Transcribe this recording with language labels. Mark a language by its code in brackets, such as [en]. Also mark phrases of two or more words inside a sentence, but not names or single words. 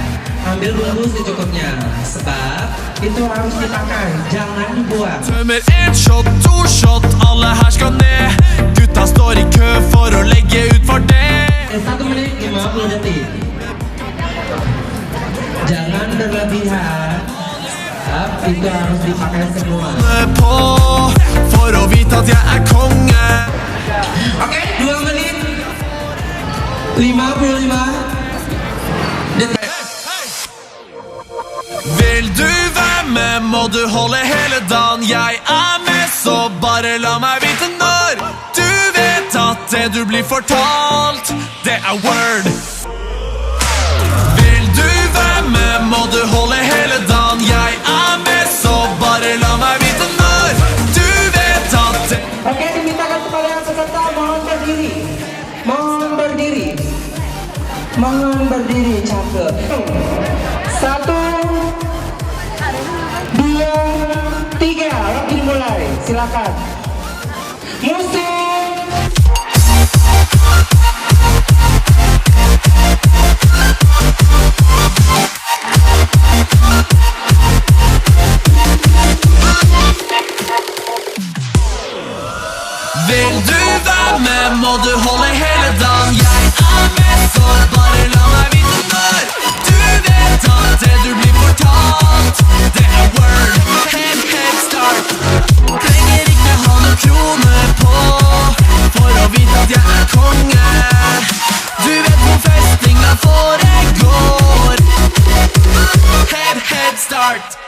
[id] Ambil dulu secukupnya, sebab itu harus dipakai, jangan dibuang. [no] Tømmer en shot, to shot, alle her skal ned. Gutta står i kø for å legge ut for det. [id] 1 menit 50 detik. Jangan berlebihan, sebab itu harus dipakai semua. [no] På for å vite at jeg er konge. [id] Oke, 2 menit 55 detik. [no] Vil du være med, må du holde hele dagen. Jeg er med, så bare la meg vite når. Du vet at det du blir fortalt, det er word. Vil du være med, må du holde hele dagen. Jeg er med, så bare la meg vite når. Du vet at det. [id] Oke, dimintakan kepada yang peserta mohon berdiri. Mohon berdiri. Mohon berdiri, cakep. 1, 2, 3, waktu dimulai. Silakan. Musik. [no] Vil du være med, må du holde hele dagen. Jeg er med, så bare la meg vite når. Du vet at det du blir fortalt, det er word. [en] Head start. [no] Trenger ikke ha noen kroner på for å vite at jeg er konge. Du vet hvor festinga foregår. [en] Head start.